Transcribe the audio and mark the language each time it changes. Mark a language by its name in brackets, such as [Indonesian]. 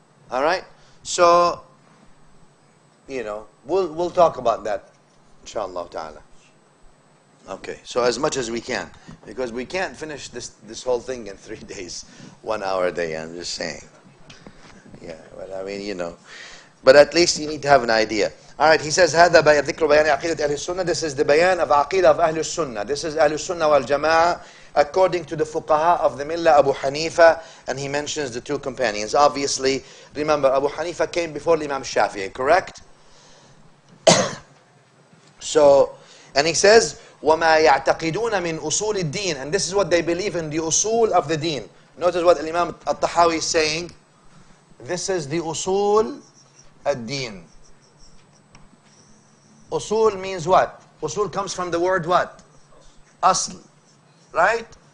[English] All right? So, we'll talk about that, inshallah ta'ala. Okay, so as much as we can, because we can't finish this whole thing in 3 days, 1 hour a day. I'm just saying. Yeah, but I mean, but at least you need to have an idea. All right, he says, [Arabic] هذا ذكر بيان عقيدة أهل السنة. [English] This is the bayan of عقيدة of أهل السنة. This is [Arabic] أهل السنة والجماعة [English] according to the fuqaha of the Millah, Abu Hanifa, and he mentions the two companions. Obviously, remember, Abu Hanifa came before Imam Shafi'i, correct? So, and he says, [Arabic] وَمَا يَعْتَقِدُونَ مِنْ أُصُولِ الدِّينِ. [English] And this is what they believe in, the usul of the deen. Notice what Imam al-Tahawi is saying. This is the usul ad-din. Usul means what? Usul comes from the word what? Asl. Right?